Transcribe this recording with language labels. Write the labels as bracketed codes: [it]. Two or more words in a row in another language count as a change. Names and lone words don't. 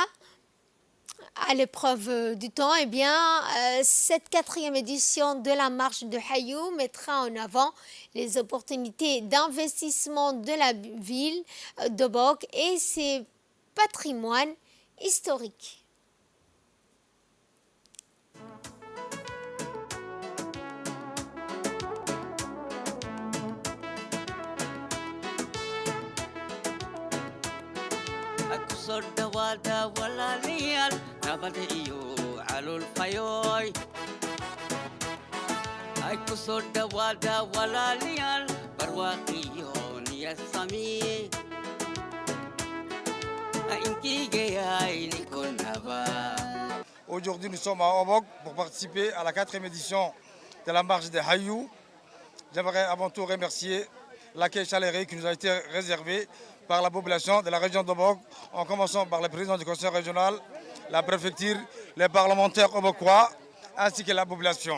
[fr] À l'épreuve du temps, eh bien, cette 4e édition de la marche de Hayou mettra en avant les opportunités d'investissement de la ville de Bok et ses patrimoines historiques. [so] soo dhawaada walaalayaal nabada iyo calool fayooy ay ku soo dhawaada walaalayaal barwaaqiyo niyad samii inkiigayay nikonaba. [fr] Aujourd'hui, nous sommes à Obok pour participer à la 4e édition de la marche des Hayou. J'aimerais avant tout remercier l'accueil chaleureux qui nous a été réservé par la population de la région d'Obok, en commençant par le président du conseil régional, la préfecture, les parlementaires obokois, ainsi que la population.